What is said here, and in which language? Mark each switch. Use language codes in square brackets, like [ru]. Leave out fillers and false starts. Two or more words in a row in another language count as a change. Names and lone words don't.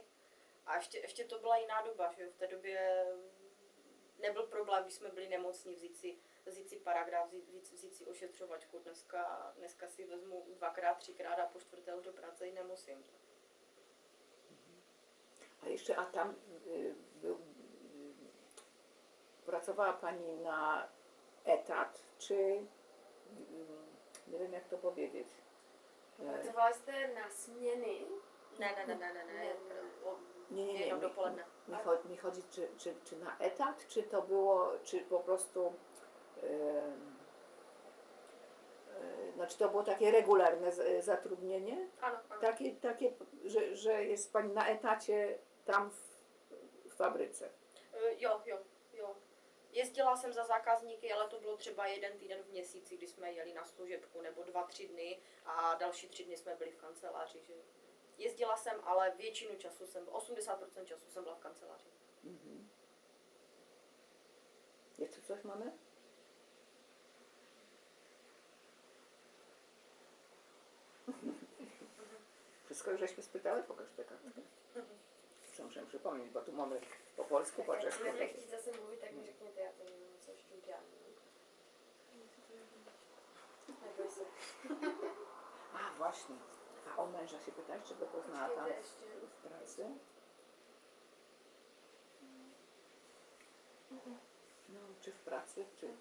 [cs] A ještě to byla jiná doba, že jo? V té době nebyl problém, když jsme byli nemocní, vzít si paragraf, vzít si ošetřovačku. Dneska si vezmu 2x, 3x a po čtvrté už do práce jít nemusím. [pl] A jeszcze, a tam pracowała Pani na etat, czy nie wiem jak to powiedzieć. [cs] Pracovala jste na směny? Ne. [pl] Nie, [cs] Jenom dopoledne. [pl] mi chodzi, czy na etat, czy to było, czy po prostu znaczy to było takie regularne zatrudnienie? [cs] Ano. [pl] Takie że jest Pani na etacie tam w fabryce. [cs] Jo. Jezdila jsem za zákazníky, ale to bylo třeba 1 týden v měsíci, kdy jsme jeli na služebku, nebo 2-3 dny a další 3 dny jsme byli v kanceláři. Že jezdila jsem, ale většinu času 80% času jsem byla v kanceláři. [pl] Mhm. Jeszcze coś mamy? Wszystko już żeśmy spytały, pokaż tę kartkę. Muszę przypomnieć, bo tu mamy po polsku, po [cs] Tak, [pl] czesku. [cs] jak budete chtít zase mluvit, tak mi řekněte, já to nevím, co ještě udělám. Neboj se. [pl] A właśnie. A o męża się pytałeś, czy go poznała tam [cs] Počkejte ještě. [pl] w pracy? No, czy w pracy, czy nie?